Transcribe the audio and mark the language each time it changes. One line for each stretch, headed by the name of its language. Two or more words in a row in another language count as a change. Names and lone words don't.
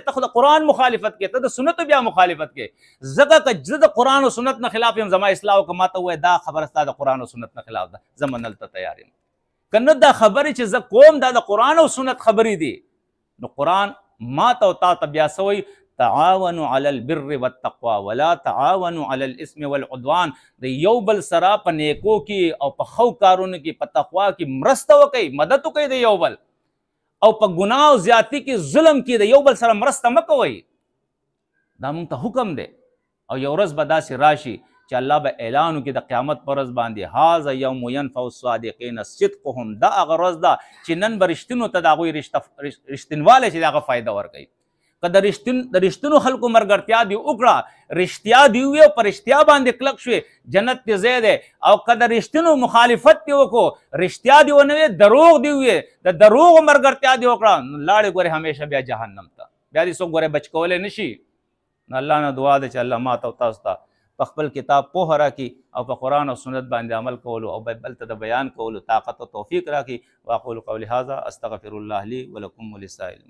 Pashto: ته خو د قرآن مخالفت کې، ته د سنتو بیا مخالفت کې. ځکه که زه د قرآن او سنت نه خلاف یم، زما اصلاح وکړه، ما ته ووایه دا خبره ستا د قرآن او سنت نه خلاف ده، زه منل ته تیار یم. که نه دا خبرې چې زه کوم دا د قرآن او سنت خبرې دي، نو قرآن ما ته او تا ته بیا څه وایي؟
Arabic: تعاونوا علی البر والتقوا ولا تعاونوا علی الاثم والعدوان.
Pashto: د یو بل سره په نیکو کې او په ښو کارونو کې په تقوا کې مرسته وکئ، مدد وکئ د یو بل، او په ګناه او زیاتی کې ظلم کې د یو بل سره مرسته مه کوئ. دا مونږ ته حکم دی. او یو ورځ به داسې راشي چې الله به اعلان وکړي د قیامت په ورځ باندې
Arabic: هذا یوم ینفع الصادقین صدقهم،
Pashto: دا هغه ورځ ده چې نن به رښتینو ته د هغوی رښتینوالی چې د هغه فایده ورکوي. که د رښتینو خلکو ملګرتیا دې وکړه، رښتیا دې ووایې او په رښتیا باندې کلک شوې، جنت دې ځای دی. او که د رښتینو مخالفت دې وکړو، رښتیا دې ونه ویې، دروغ دې ووایې، د دروغو ملګرتیا دې وکړه، نو لاړې ګورې همیشه بیا جهنم ته، بیا دې څوک ګورې بچ کولی نه شي. نو الله نه دعا ده چې الله ما ته او تاسو ته په خپل کتاب پوهه راکړي او په قرآن او سنت باندې عمل کولو او بل ته د بیان کولو طاقت او توفیق راکړي.
Arabic: واقول قولي هذا استغفر الله لي ولكم ولسائر المؤمنين.